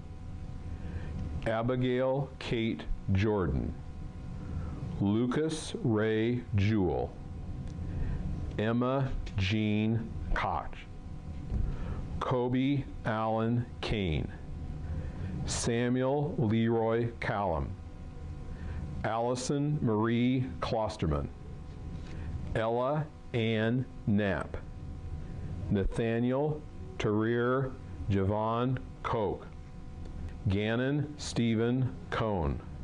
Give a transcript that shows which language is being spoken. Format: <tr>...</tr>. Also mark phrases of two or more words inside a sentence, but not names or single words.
<en>Abigail Kate Jordan. Lucas Ray Jewell. Emma Jean Koch. Kobe Allen Kane. Samuel Leroy Callum. Allison Marie Klosterman. Ella Ann Knapp. Nathaniel Tarir Javon Koch. Gannon Stephen Cohn.</en>